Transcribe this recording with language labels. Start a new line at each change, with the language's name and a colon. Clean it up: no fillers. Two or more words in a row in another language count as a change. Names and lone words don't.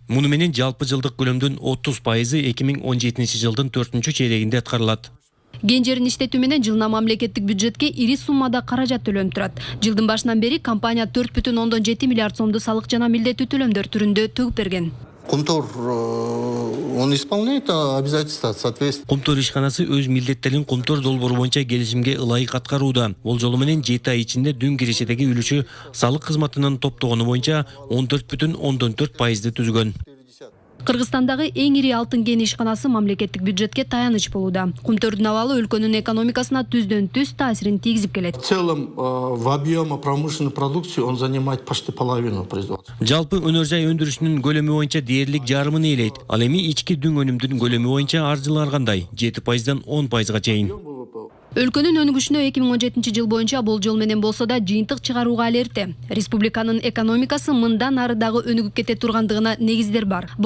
Kyrgyz: Муну менен жалпы жылдык көлөмдүн 30% 2017 жылдын 4-чейрегинде аткарылат. Кен жерин иштетүү менен жылына мамлекеттик бюджетке ири суммада каражат төлөнүп турат. Жылдын башынан бери компания 4,7 миллиард сомду салык жана милдеттүү төлөмдөр түрүндө төгүп берген.
Russian: Кумтор, он исполняет обязательства соответственно.
Kyrgyz: Кумтор ишканасы өз милдеттерин Кумтор долбоору боюнча келишимге ылайык аткарууда. Болжолу менен 7 ай ичинде дүң кирешедеги үлүшү салык кызматынын топтогону боюнча 14,4%ды түзгөн. Кыргызстандагы эң ири алтын кен ишканасы мамлекеттик бюджетке таяныч болууда. Кумтөрдүн абалы өлкөнүн экономикасына түздөн-түз таасирин тийгизип келет.
Russian: В целом, в объеме промышленной продукции он занимает почти половину производства.
Kyrgyz: Жалпы өнөр жай өндүрүшүнүн көлөмү боюнча дээрлик жарымын ээлейт. Ал эми ички дүң өнүмдүн көлөмү боюнча ар жылы аргандай 7%дан 10%га чейин. Өлкөнүн өнүгүшүнө 2017 жыл боюнча болжол менен болсо да жыйынтык чыгарууга але эрте. Республиканын экономикасы мындан ары дагы өнүгүп кете тургандыгына негиздер бар.